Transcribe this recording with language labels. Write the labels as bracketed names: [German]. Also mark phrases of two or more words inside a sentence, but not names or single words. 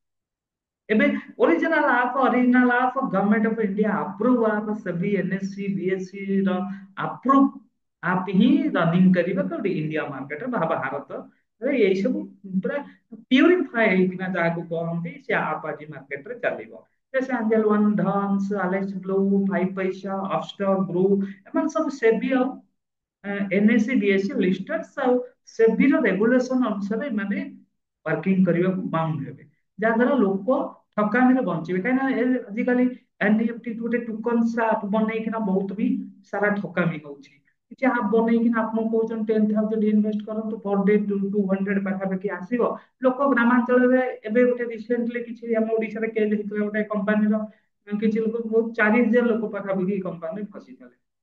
[Odia] ଏବେ [English] original app Government of India approve app [Odia] ସେବି ଏନଏସସି ବିଏସସି ର [English] approve app [Odia] ହିଁ ରନିଂ କରିବା କୋଉଠି ଇଣ୍ଡିଆ ମାର୍କେଟରେ ବା ଭାରତରେ ଏଇ ସବୁ ପୁରା ପ୍ୟୁରିଫାଏ ହେଇକିନା ଯାହାକୁ କହନ୍ତି ସେ ଆପ୍ ଆଜି ମାର୍କେଟରେ ଚାଲିବ जैसे एंजल वन धन्स एलेक्स ब्लू फाइव पैसा अपस्टॉक ब्रू एମାନେ ସବୁ ସେବି ଆଉ ଏନଏସସି ବିଏସସି ଲିଷ୍ଟର୍ସ ଆଉ ସେବିର ରେଗୁଲେସନ ଅନୁସାରେ ଏମାନେ ୱାର୍କିଂ କରିବାକୁ ବାଉଣ୍ଡ ହେବେ ଯାହାଦ୍ୱାରା ଲୋକ ଠକାମିରେ ବଞ୍ଚିବେ କାହିଁକିନା ଆଜିକାଲି ଏନଇଏଫଟି ଗୋଟେ [English] token app [Odia] ବନେଇକିନା ବହୁତ ବି ସାରା ଠକାମି ହଉଛି କିଛି ଆପ ବନେଇକିନା ଆପଣଙ୍କୁ କହୁଛନ୍ତି 10,000 ଇନଭେଷ୍ଟ କରନ୍ତୁ [English] per day [Odia] 200 ପାଖାପାଖି ଆସିବ ଲୋକ ଗ୍ରାମାଞ୍ଚଳରେ ଏବେ ଗୋଟେ ରିସେଣ୍ଟଲି କିଛି ଆମ ଓଡିଶାରେ କେସ୍ ହେଇଥିଲା ଗୋଟେ କମ୍ପାନୀର କିଛି ଲୋକ ବହୁତ 4,000 ଲୋକ ପାଖାପାଖି କମ୍ପାନୀରେ ଫସିଥିଲେ